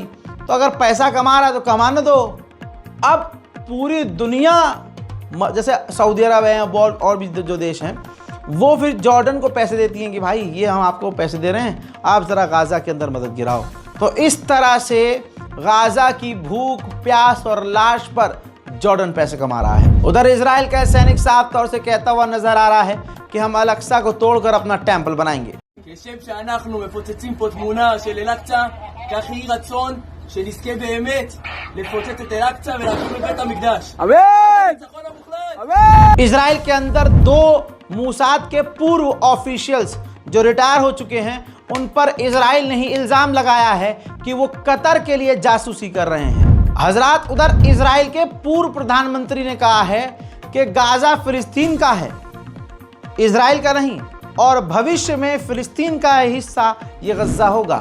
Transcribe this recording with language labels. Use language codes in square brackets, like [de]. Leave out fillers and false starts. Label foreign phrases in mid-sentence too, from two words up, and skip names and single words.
[hi] तो अगर पैसा कमा रहा है तो कमाने दो। अब पूरी दुनिया, जैसे सऊदी अरब है और भी जो देश हैं, वो फिर जॉर्डन को पैसे देती हैं कि भाई ये हम आपको पैसे दे रहे हैं, आप ज़रा गाज़ा के अंदर मदद गिराओ। तो इस तरह से गाज़ा की भूख, प्यास और लाश पर जॉर्डन पैसे कमा रहा है। उधर इजराइल का सैनिक साफ तौर से कहता हुआ नजर आ रहा है कि हम अल-अक्सा को तोड़कर अपना टेम्पल बनाएंगे। [he] כשם שאנחנו מפוצצים פה תמונה של אל-אקצא, כך יהי רצון שנזכה באמת לפוצץ את אל-אקצא ולהקים את בית המקדש। [hi] इजराइल के अंदर 2 मूसाद के पूर्व ऑफिशियल्स जो रिटायर हो चुके हैं, उन पर इजराइल ने ही इल्ज़ाम लगाया है कि वो कतर के लिए जासूसी कर रहे हैं। हजरात, उधर इजराइल के पूर्व प्रधानमंत्री ने कहा है कि गाज़ा फिलिस्तीन का है, इजराइल का नहीं, और भविष्य में फिलिस्तीन का हिस्सा ये गज़ा होगा।